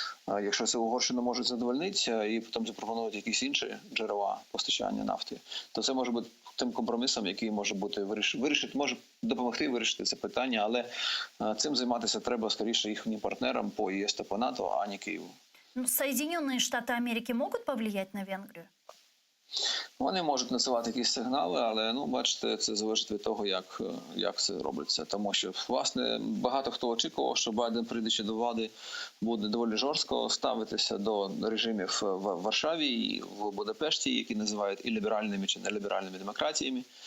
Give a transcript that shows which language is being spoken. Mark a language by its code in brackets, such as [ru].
[uk] Якщо це Угорщина може задовольнитися і потім запропонують якісь інші джерела постачання нафти, то це може бути тим компромісом, який може бути може допомогти вирішити це питання, але цим займатися треба скоріше їхнім партнерам по ЄС та по НАТО, а не Києву. [ru] Соединенные Штаты Америки могут повлиять на Венгрию? [uk] Вони можуть насилати якісь сигнали, але, бачите, це залежить від того, як це робиться. Тому що, власне, багато хто очікував, що Байден, прийдучи до влади, буде доволі жорстко ставитися до режимів в Варшаві і в Будапешті, які називають і ліберальними чи неліберальними демократіями.